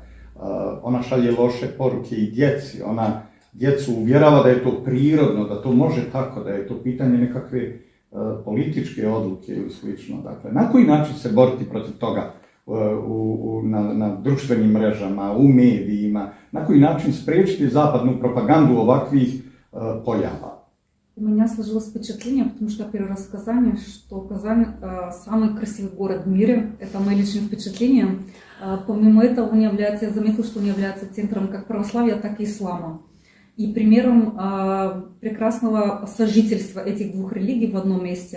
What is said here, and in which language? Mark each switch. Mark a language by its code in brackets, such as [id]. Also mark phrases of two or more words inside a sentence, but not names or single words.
[sr] Ona šalje loše poruke i djeci, ona djecu uvjerava da je to prirodno, da to može tako, da je to pitanje nekakve političke odluke ili slično. Dakle, na koji način se boriti protiv toga na društvenim mrežama, u medijima, na koji način spriječiti zapadnu propagandu ovakvih pojava? [ru] У меня сложилось впечатление, потому что первый раз в Казани, что Казань самый красивый город в мире. Это мое личное впечатление. Помимо этого, он является, я заметила, что он является центром как православия, так и ислама. И примером прекрасного сожительства этих двух религий в одном месте.